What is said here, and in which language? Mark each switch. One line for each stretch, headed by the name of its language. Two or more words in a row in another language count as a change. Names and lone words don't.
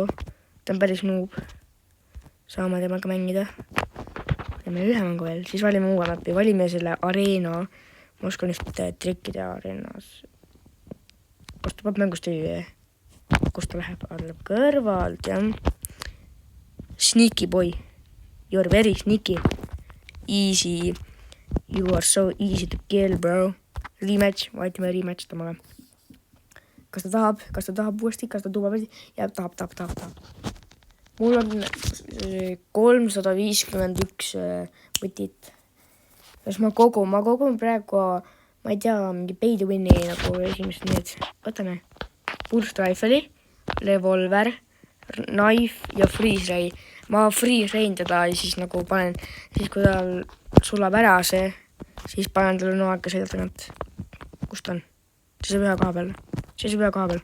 Estonian: Ta on päris noob. Saame temaga mängida. Teeme 1 mängu veel, siis valime uue mäppi. Valime selle areena. Ma oskan just trikkida areenas. Kus ta peab mängust ei? Kus ta läheb? Allab kõrvalt, jah.
English: Sneaky boy. You are very sneaky. Easy. You are so easy to kill, bro. Rematch.
Estonian: Vaatime rematch temaga. Kas ta tahab uuesti? Kas ta tuua veel? Jah, tahab. Mul on 351 võtit. Kas ma kogun praegu, ma ei tea, mingi
English: pay to win'i
Estonian: nagu esimest need. Võtame
English: burst rifle'i,
Estonian: revolver, knife ja
English: freeze ray.
Estonian: Ma
English: freeze rayn
Estonian: teda ja siis nagu panen, siis kui tal sulab ära see, siis panen talle noaga selja tagant. Kus ta on? Seisab ühe koha peal.